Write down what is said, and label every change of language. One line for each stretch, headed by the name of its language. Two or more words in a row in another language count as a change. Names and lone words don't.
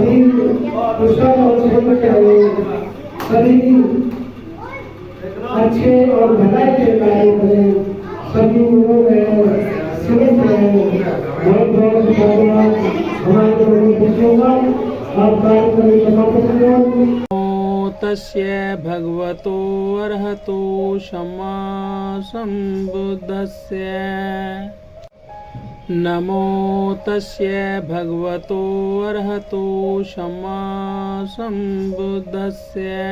Hindi: सभी अच्छे और भलाई के कार्य करें। सभी लोगों में सुरत रहें। बहुत बहुत धन्यवाद हमारे बच्चों का। आप कार्य करें समाप्त करें।
Pali: तस्य भगवतो अर्हतो सम्मा सम्बुद्धस्य। नमो तस्य भगवतो अर्हतो सम्मा सम्बुद्धस्य।